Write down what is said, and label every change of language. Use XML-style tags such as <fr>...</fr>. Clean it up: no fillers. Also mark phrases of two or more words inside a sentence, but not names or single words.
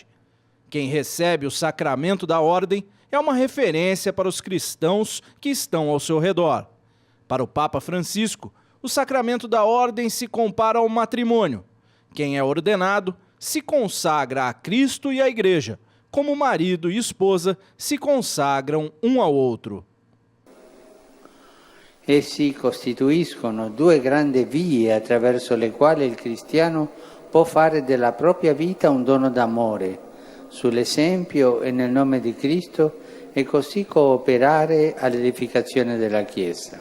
<pt>Quem recebe o sacramento da ordem é uma referência para os cristãos que estão ao seu redor. Para o Papa Francisco, o sacramento da ordem se compara ao matrimônio. Quem é ordenado se consagra a Cristo e à Igreja, como marido e esposa se consagram um ao outro.</pt> <it>Essi costituiscono due grandi vie attraverso le quali il cristiano può fare della propria vita un dono d'amore, sull'esempio e nel nome di Cristo, e così cooperare all'edificazione della Chiesa.</it>